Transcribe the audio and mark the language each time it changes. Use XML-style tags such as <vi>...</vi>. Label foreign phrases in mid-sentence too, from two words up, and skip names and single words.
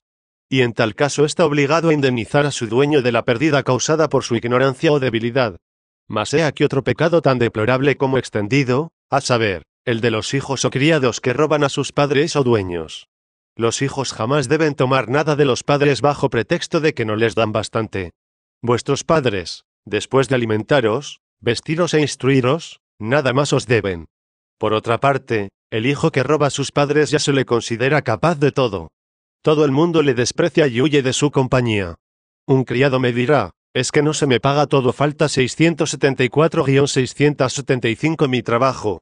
<es>Y en tal caso está obligado a indemnizar a su dueño de la pérdida causada por su ignorancia o debilidad. Mas he aquí otro pecado tan deplorable como extendido, a saber, el de los hijos o criados que roban a sus padres o dueños. Los hijos jamás deben tomar nada de los padres bajo pretexto de que no les dan bastante. Vuestros padres, después de alimentaros, vestiros e instruiros, nada más os deben. Por otra parte, el hijo que roba a sus padres ya se le considera capaz de todo. Todo el mundo le desprecia y huye de su compañía. Un criado me dirá, es que no se me paga todo, falta 674-675 mi trabajo.</es>